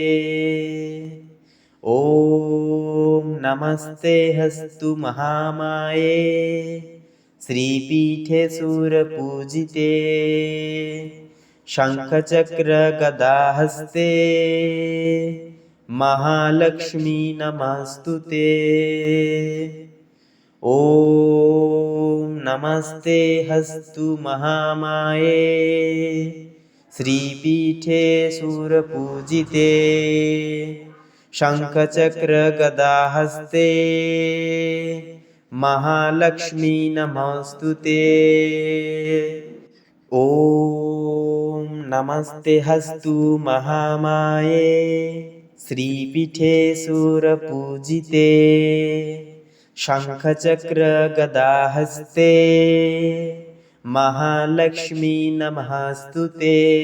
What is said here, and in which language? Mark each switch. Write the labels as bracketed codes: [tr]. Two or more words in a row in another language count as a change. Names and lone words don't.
[sa] ওম নমস্তে হস্তু মহামায়ে শ্রীপীঠে সুরপূজিতে শঙ্খচক্র গদাহস্তে মহালক্ষ্মী নমস্তুতে। ওম নমস্তে হস্তু মহামায়ে श्रीपीठे शूरपूजिते शङ्खचक्रगदाहस्ते महालक्ष्मी नमोऽस्तुते। ॐ नमस्ते हस्तु महामाये श्रीपीठे शूरपूजिते शङ्खचक्रगदाहस्ते महालक्ष्मी नमोऽस्तुते।